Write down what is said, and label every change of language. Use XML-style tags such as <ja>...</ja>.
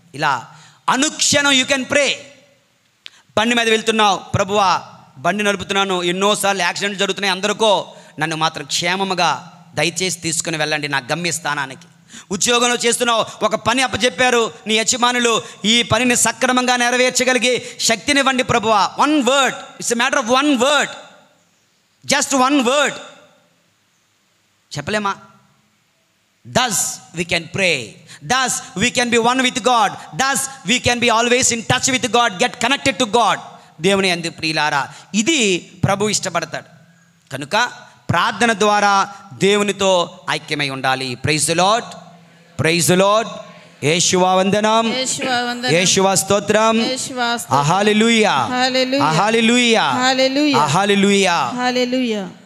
<te>ఇలా అనుక్షణం</te> <en>You can pray.</en> <te>బండి మీద వెళ్తున్నావు, ప్రభువా బండి నడుపుతున్నాను, ఎన్నోసార్లు యాక్సిడెంట్ జరుగుతున్నాయి, అందరికో నన్ను మాత్రం క్షేమముగా దయచేసి తీసుకుని వెళ్ళండి నా గమ్యస్థానానికి. ఉద్యోగంలో చేస్తున్నావు, ఒక పని అప్పచెప్పారు నీ యజమానులు, ఈ పనిని సక్రమంగా నెరవేర్చగలిగే శక్తినివ్వండి ప్రభువా.</te> <en>one word, it's a matter of one word, just one word</en> <te>చెప్పలేమా?</te> <en>thus we can pray, thus we can be one with God, thus we can be always in touch with God, get connected to God.</en> <te>దేవుని యందు ప్రియులారా, ఇది ప్రభు ఇష్టపడతాడు కనుక ప్రార్థన ద్వారా దేవునితో ఐక్యమై ఉండాలి.</te> <en>Praise the Lord, praise the Lord.</en> <te>Yeshua వందనం, యేషువా స్తోత్రం, హల్లెలూయా, హల్లెలూయా, హల్లెలూయా, హల్లెలూయా.</te>